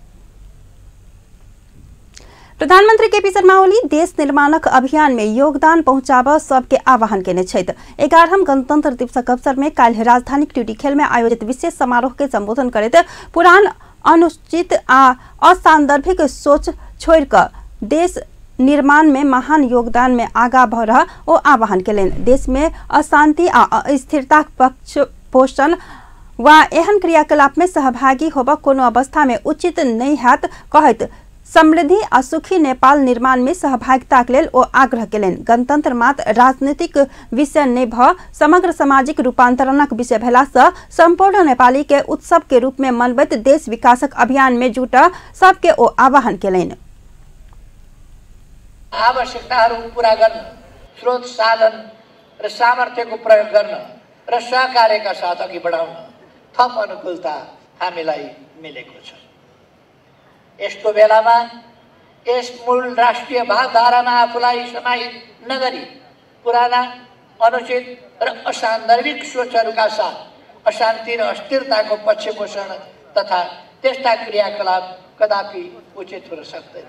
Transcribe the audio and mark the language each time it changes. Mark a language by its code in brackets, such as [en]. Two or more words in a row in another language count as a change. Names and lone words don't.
[mai] प्रधानमंत्री केपी शर्मा ओली देश निर्माणक अभियान में योगदान पहुंचाबऽ सबके आह्वान केने छथि। 11वां गणतंत्र दिवसक अवसर में काल्हि राजधानी ट्यूटी खेल में आयोजित विशेष समारोह के संबोधन करैत पुरान, अनुचित आ असांदर्भिक सोच छोड़ि कऽ देश निर्माण में महान योगदान में आगा बढ़ ओ आह्वान केलनि। देश में अशांति आ अस्थिरताक पक्ष पोषण वा एहन क्रियाकलाप में सहभागी होबऽ कोनो अवस्था में उचित नहीं हैत कहैत समृद्धि आ सुखी नेपाल निर्माण में सहभागिताक लेल ओ आग्रह केलनि। गणतंत्र मात्र राजनीतिक विषय नहीं भ समग्र सामाजिक रूपांतरणक विषय भेला से संपूर्ण नेपाली के उत्सव के रूप में मनबैत देश विकासक अभियान में जुट सबके ओ आह्वान केलनि। [ne] आवश्यकताहरू पूरा गर्न, स्रोत साधन र सामर्थ्यको प्रयोग गर्न र सहकार्यका साथ अघि बढाउन थप अनुकूलता हामीलाई मिलेको छ। यस्तो बेलामा यस मूल राष्ट्रिय भावधारामा आफूलाई समाहित नगरी पुराना, अनुचित र असान्दर्भिक सोचहरूका साथ अशान्ति र अस्थिरताको पक्ष पोषण तथा त्यस्ता क्रियाकलाप कदापि उचित हुन सक्दैन।